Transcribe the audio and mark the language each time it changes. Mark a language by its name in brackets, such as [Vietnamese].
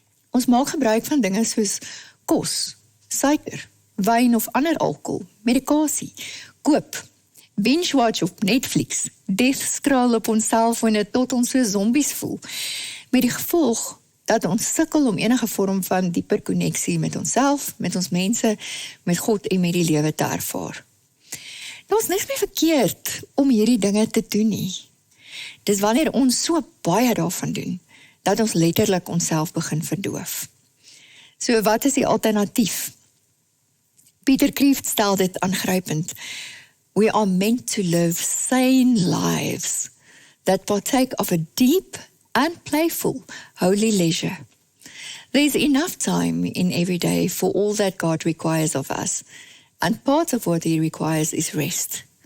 [Afrikaans] Ons maak gebruik van dinge soos kos, suiker, wyn of ander alkohol, medikasie, koop, binge-watch op Netflix, death-scroll op ons selfone tot ons so zombies voel, met die gevolg dat ons sukkel om enige vorm van dieper konneksie met onsself, met ons mense, met God en met die lewe te ervaar. Daar is niks meer verkeerd om hierdie dinge te doen nie. Dis wanneer ons so baie daarvan doen, dat ons letterlik onsself begin verdoof. So wat is die alternatief? Peter Kreeft stel dit aangrypend. [English] We are meant to live sane lives that partake of a deep and playful holy leisure. There's enough time in every day for all that God requires of us, and part of what He requires is rest.